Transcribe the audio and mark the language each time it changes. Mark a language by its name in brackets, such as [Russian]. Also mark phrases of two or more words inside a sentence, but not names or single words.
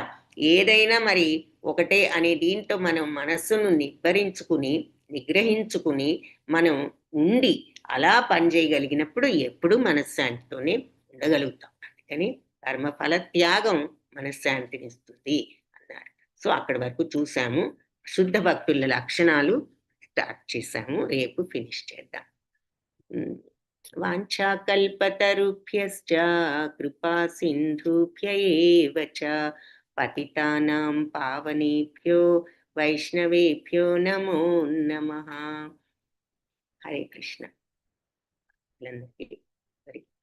[Telugu] ఏదైనా మరి ఒకటే అనే దీంతో మనం మనస్సును నిగ్రహించుకుని మనం ఉండి అలా పనిచేయగలిగినప్పుడు ఎప్పుడు మనశ్శాంతితోనే ఉండగలుగుతాం. అందుకని కర్మఫల త్యాగం మనశ్శాంతినిస్తుంది అన్నారు. సో అక్కడి వరకు చూసాము. శుద్ధ భక్తుల లక్షణాలు స్టార్ట్ చేశాము. రేపు ఫినిష్ చేద్దాం. [Sanskrit] వాంఛాకల్పతరుభ్యశ్చ కృపా సింధుభ్య ఏవ చ పతితానాం పావనేభ్యో వైష్ణవేభ్యో నమో నమః. [Telugu] హరే కృష్ణ.